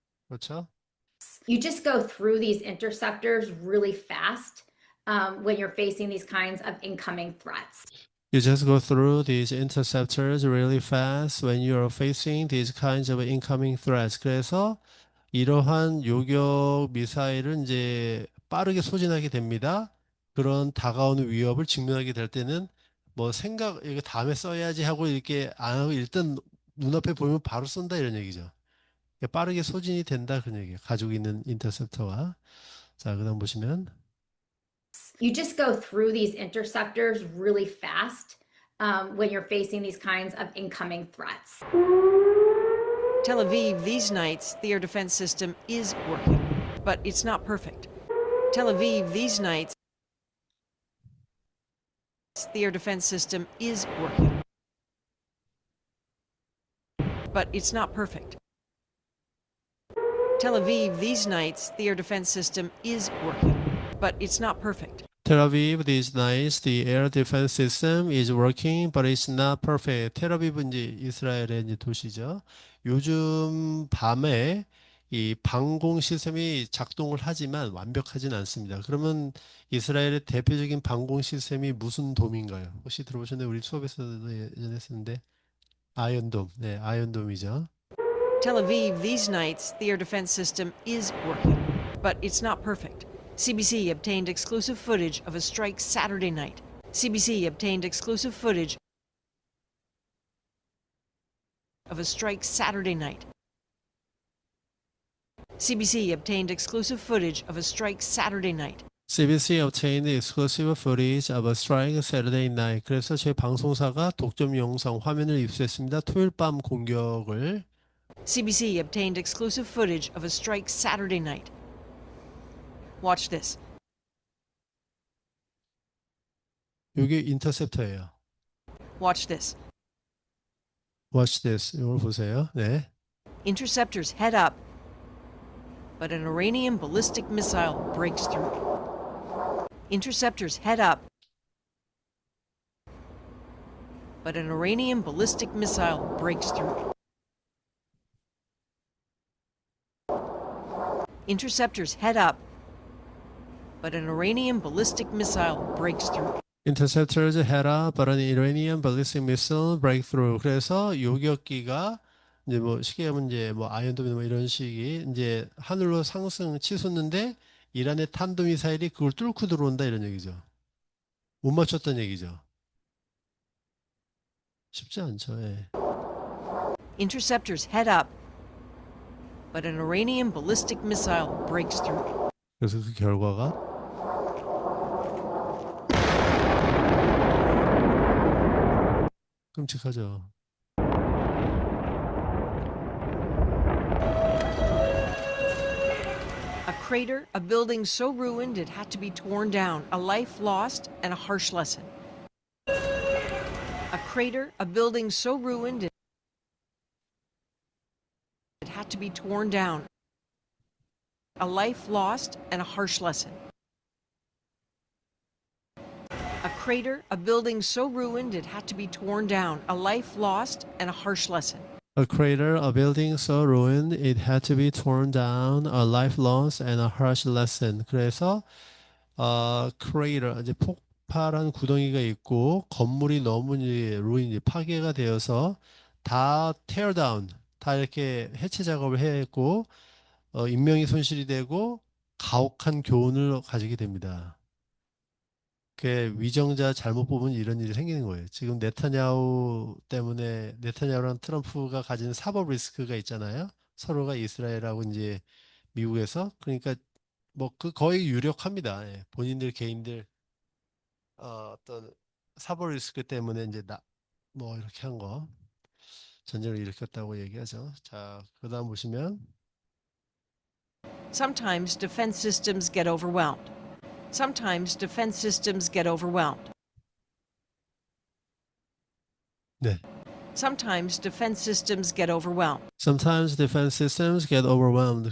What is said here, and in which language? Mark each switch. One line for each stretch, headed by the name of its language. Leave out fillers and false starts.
Korean: 그렇죠?
English: You just go through these interceptors really fast when you're facing these kinds of incoming threats. You just go through these interceptors really fast when you're facing these kinds of incoming threats.
Korean: 그래서 이러한 요격 미사일은 이제 빠르게 소진하게 됩니다. 그런 다가오는 위협을 직면하게 될 때는 뭐 이거 다음에 써야지 하고 이렇게 안 하고 일단 눈앞에 보이면 바로 쏜다 이런 얘기죠. 빠르게 소진이 된다 그런 얘기예요. 가지고 있는 인터셉터가. 자, 그다음 보시면
English: You just go through these interceptors really fast when you're facing these kinds of incoming threats. Tel Aviv these nights, the air defense system is working, but it's not perfect. Tel Aviv these nights, the air defense system is working, but it's not perfect. Tel Aviv these nights, the air defense system is working, but it's not perfect. Tel Aviv these nights the air defense system is working but it's not perfect.
Korean: 텔아비브 이제 이스라엘의 이제 도시죠. 요즘 밤에 이 방공 시스템이 작동을 하지만 완벽하진 않습니다. 그러면 이스라엘의 대표적인 방공 시스템이 무슨 돔인가요? 혹시 들어보셨나요? 우리 수업에서도 예전에 했었는데 아이언돔. 네, 아이언돔이죠.
English: Tel Aviv these nights, the air defense system is working, but it's not perfect. CBC obtained exclusive footage of a strike Saturday night. CBC obtained exclusive footage of a strike Saturday night. CBC obtained exclusive footage of a strike Saturday night. CBC obtained exclusive footage of a strike Saturday night.
Korean: 그래서 제 방송사가 독점 영상 화면을 입수했습니다. 토요일 밤 공격을.
English: CBC obtained exclusive footage of a strike Saturday night. Watch this.
Korean: 이게 인터셉터예요.
English: Watch this. Watch this.
Korean: 이걸 보세요. 네.
English: Interceptors head up, but an Iranian ballistic missile breaks through. Interceptors head up, but an Iranian ballistic missile breaks through. Interceptors head up, but an Iranian ballistic missile breaks through. Interceptors head up, but an Iranian ballistic missile breakthrough.
Korean: 그래서 요격기가 이제 뭐 쉽게 하면 이제 뭐 아이언돔이나 뭐 이런 식이 이제 하늘로 상승 치솟는데 이란의 탄도미사일이 그걸 뚫고 들어온다 이런 얘기죠. 못 맞췄다는 얘기죠. 쉽지 않죠. 예.
English: Interceptors head up, but an Iranian ballistic missile breaks through.
Korean: 그래서 그 결과가 끔찍하죠.
English: A crater, a building so ruined it had to be torn down, a life lost, and a harsh lesson. A crater, a building so ruined it had to be torn down, a life lost, and a harsh lesson. A crater, a building so ruined it had to be torn down, a life lost, and a harsh lesson. A crater, a building so ruined it had to be torn down, a life lost and a harsh lesson.
Korean: 그래서 crater 이제 폭발한 구덩이가 있고 건물이 너무 이제 ruin 파괴가 되어서 다 tear down 다 이렇게 해체 작업을 했고 인명이 손실이 되고 가혹한 교훈을 가지게 됩니다. 그 위정자 잘못 보면 이런 일이 생기는 거예요. 지금 네타냐후 때문에 네타냐후랑 트럼프가 가진 사법 리스크가 있잖아요. 서로가 이스라엘하고 이제 미국에서 그러니까 뭐 그 거의 유력합니다. 예. 본인들 개인들 어떤 사법 리스크 때문에 이제 뭐 이렇게 한 거 전쟁을 일으켰다고 얘기하죠. 자, 그다음 보시면
English: Sometimes defense systems get overwhelmed. Sometimes defense systems get overwhelmed.
Korean: 네.
English: Sometimes defense systems get overwhelmed. Sometimes defense systems get overwhelmed.